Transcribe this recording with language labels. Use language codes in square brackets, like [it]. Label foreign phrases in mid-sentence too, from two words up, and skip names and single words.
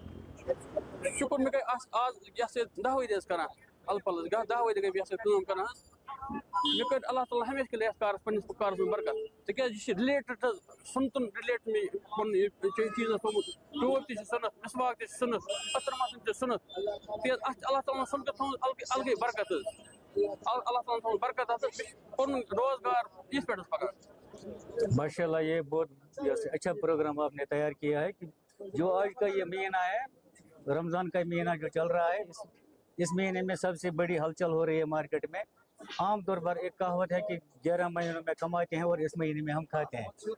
[ks] شُکُر مےٚ گٔے آز یہِ ہسا 10 ؤری حظ کران اَلہٕ پَلَس 10 ؤری گٔے مےٚ یہِ ہسا کٲم کران حظ مےٚ کٔرۍ اللہ تعالیٰ ہمیشہِ کٔرۍ یَتھ کارَس پنٛنِس کارَس منٛز برکت تِکیٛازِ یہِ چھِ رِلیٹِڈ حظ سُنتُن رِلیٹ مےٚ پَنُن یہِ چیٖزَس تھوٚمُت ٹوٗپ تہِ چھِ سُنت مِسواک تہِ چھِ سُنت پٔتٕر مَسُن تہِ چھِ سُنت تِکیٛازِ اَتھ چھِ اللہ تعالیٰ ہن سُنتہٕ تھوٚمُت الگٕے برکت حظ اللہ تعالیٰ ہن تھوٚمُت برکت اَتھ حظ بیٚیہِ چھِ پَنُن روزگار یِتھ پٲٹھۍ حظ پَکان [ur] ماشاء اللہ یہ بہت اچھا پروگرام آپ نے تیار کیا ہے کہ جو آج کا یہ مہینہ ہے رمضان کا مہینہ جو چل رہا ہے اس مہینے میں سب سے بڑی ہلچل ہو رہی ہے مارکیٹ میں. عام طور پر ایک کہاوت ہے کہ 11 مہینوں میں کماتے ہیں اور اس مہینے میں ہم کھاتے ہیں.